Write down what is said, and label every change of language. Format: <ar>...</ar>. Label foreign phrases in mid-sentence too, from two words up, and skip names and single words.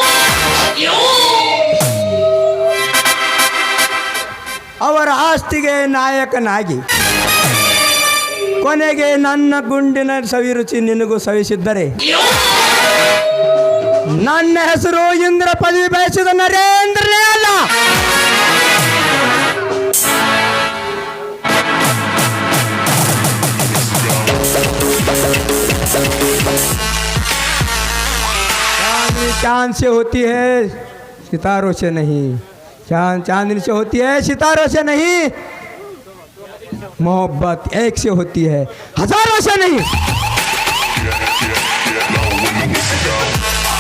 <kn>ಅವರ ಆಸ್ತಿಗೆ ನಾಯಕನಾಗಿ ಕೊನೆಗೆ ನನ್ನ ಗುಂಡಿನ ಸವಿರುಚಿ ನಿನಗೂ ಸವಿಸಿದ್ದರೆ ನನ್ನ ಹೆಸರು ಇಂದ್ರ ಪದವಿ ಬಯಸಿದ ನರೇಂದ್ರನೇ ಅಲ್ಲ.</kn> <hi>चांद से होती है सितारों से नहीं, चांदनी से होती है सितारों से नहीं, मोहब्बत एक से होती है हजारों से नहीं.</hi>